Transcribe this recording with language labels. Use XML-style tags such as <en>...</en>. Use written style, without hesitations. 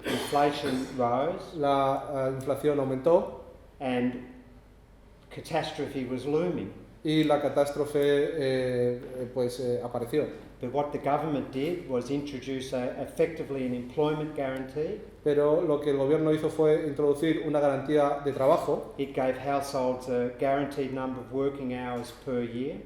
<en>inflation rose,</en> <es>la inflación aumentó</es> <en>and catastrophe was looming.</en> <es>y la catástrofe apareció.</es> <en>But what the government did was introduce effectively an employment guarantee.</en> <es>Pero lo que el gobierno hizo fue introducir una garantía de trabajo.</es> <en>It gave households a guaranteed number of working hours per year.</en>